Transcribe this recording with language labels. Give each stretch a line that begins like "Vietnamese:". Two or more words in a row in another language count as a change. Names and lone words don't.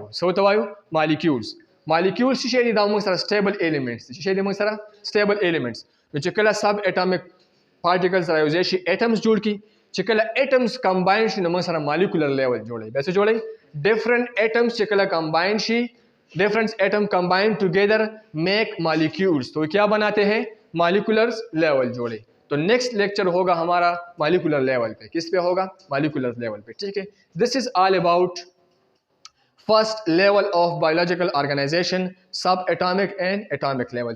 Pashto: څه ته وایو؟ مالیکولز. مالیکولز څه دي؟ دا موږ سره
English: stable elements
Pashto: دي. څه دي موږ سره؟
English: stable elements.
Pashto: نو چې کله
English: sub atomic particles
Pashto: راوځي شي اټمز جوړ کی. چې کله اټمز کمباین شي نو موږ سره
English: molecular level
Pashto: جوړي. به څه جوړي؟
English: different atoms
Pashto: چې کله کمباین شي
English: different atom combine together make molecules.
Urdu: تو کیا بناتے ہیں?
English: molecular level जोड़े.
Urdu: تو
English: next lecture
Urdu: ہوگا ہمارا
English: molecular level
Urdu: پہ. کس پہ ہوگا?
English: molecular level
Urdu: پہ۔ ٹھیک ہے.
English: This is all about first level of biological organization, sub atomic and atomic level.